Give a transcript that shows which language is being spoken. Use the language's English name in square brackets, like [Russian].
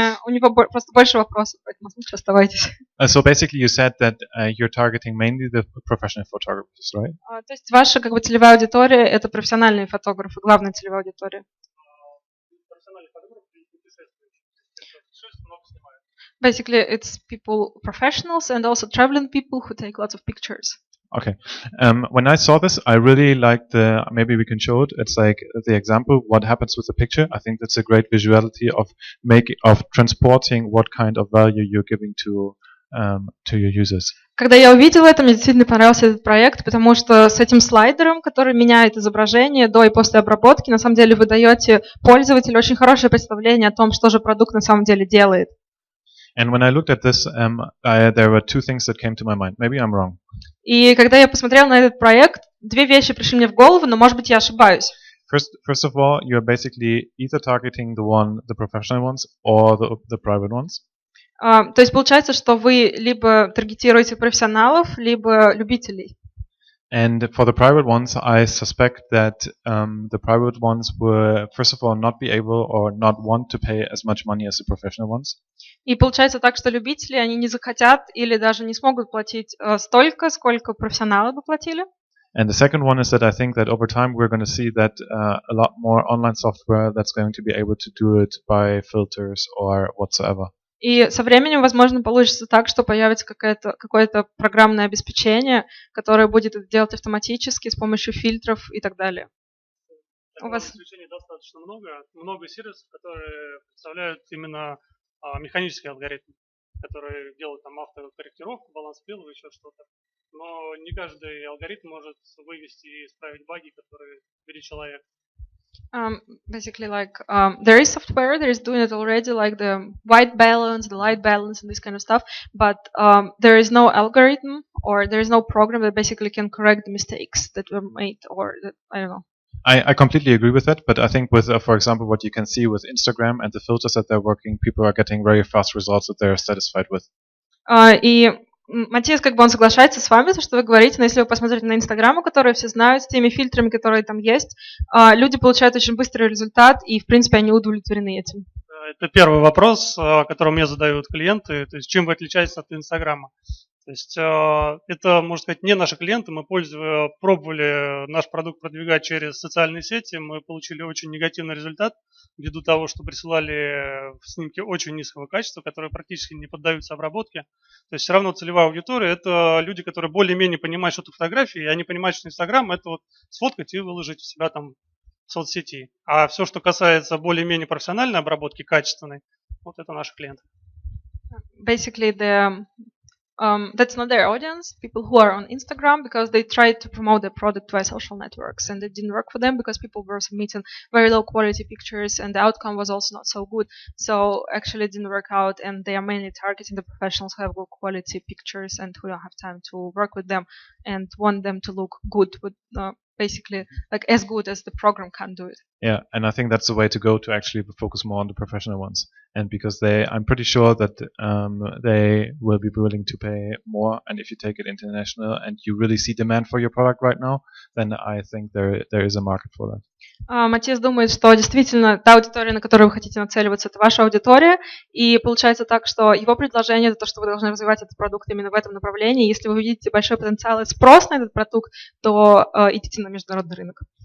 [Russian] У него просто больше вопросов, поэтому лучше оставайтесь. [English] So basically, you said that you're targeting mainly the professional photographers, right? [Russian] То есть ваша как бы целевая аудитория – это профессиональные фотографы, главная целевая аудитория. [English] Basically, it's people, professionals, and also traveling people who take lots of pictures. Okay. When I saw this, I really liked the. Maybe we can show it. It's like the example. What happens with the picture? I think that's a great visuality of transporting what kind of value you're giving to your users. [Russian] Когда я увидела это, мне действительно понравился этот проект, потому что с этим слайдером, который меняет изображение до и после обработки, на самом деле вы даете пользователю очень хорошее представление о том, что же продукт на самом деле делает. [English] And when I looked at this, there were two things that came to my mind. Maybe I'm wrong. [Russian] И когда я посмотрела на этот проект, две вещи пришли мне в голову, но, может быть, я ошибаюсь. [English] First of all, you're basically either targeting the professional ones or the private ones. [Russian] То есть получается, что вы либо таргетируете профессионалов, либо любителей. [English] And for the private ones, I suspect that the private ones will, first of all, not be able or not want to pay as much money as the professional ones. [Russian] И получается так, что любители, они не захотят или даже не смогут платить столько, сколько профессионалы бы платили. [English] And the second one is that I think that over time we're going to see that a lot more online software that's going to be able to do it by filters or whatsoever. [Russian] И со временем, возможно, получится так, что появится какое-то программное обеспечение, которое будет это делать автоматически с помощью фильтров и так далее. У вас исключений достаточно много сервисов, которые представляют именно механические алгоритмы, которые делают там автокорректировку, баланс пилов, еще что-то. Но не каждый алгоритм может вывести и исправить баги, которые видит человек. [English] Basically, like there is software that is doing it already, like the white balance, the light balance, and this kind of stuff. But there is no algorithm or there is no program that basically can correct the mistakes that were made, or that, I don't know. I completely agree with that, but I think with, for example, what you can see with Instagram and the filters that they're working, people are getting very fast results that they're satisfied with. [Russian] И Матиас, как бы он соглашается с вами, то, что вы говорите, но если вы посмотрите на Инстаграм, которые все знают, с теми фильтрами, которые там есть, люди получают очень быстрый результат, и, в принципе, они удовлетворены этим. Это первый вопрос, который мне задают клиенты, то есть чем вы отличаетесь от Инстаграма. То есть это, можно сказать, не наши клиенты, мы пробовали наш продукт продвигать через социальные сети, мы получили очень негативный результат, ввиду того, что присылали снимки очень низкого качества, которые практически не поддаются обработке. То есть все равно целевая аудитория – это люди, которые более-менее понимают, что это фотографии, и они понимают, что Инстаграм – это вот сфоткать и выложить у себя там в соцсети. А все, что касается более-менее профессиональной обработки, качественной, вот это наши клиенты. [English] Basically, that's not their audience, people who are on Instagram, because they tried to promote their product via social networks and it didn't work for them because people were submitting very low quality pictures and the outcome was also not so good. So actually it didn't work out, and they are mainly targeting the professionals who have good quality pictures and who don't have time to work with them and want them to look good, with basically like as good as the program can do it. Yeah, and I think that's the way to go, to actually focus more on the professional ones. And because I'm pretty sure that they will be willing to pay more. And if you take it international and you really see demand for your product right now, then I think there is a market for that. [Russian] Матиас думает, что действительно та аудитория, на которую вы хотите нацеливаться, это ваша аудитория, и получается так, что его предложение – это то, что вы должны развивать этот продукт именно в этом направлении. Если вы видите большой потенциал и спрос на этот продукт, то идите на международный рынок.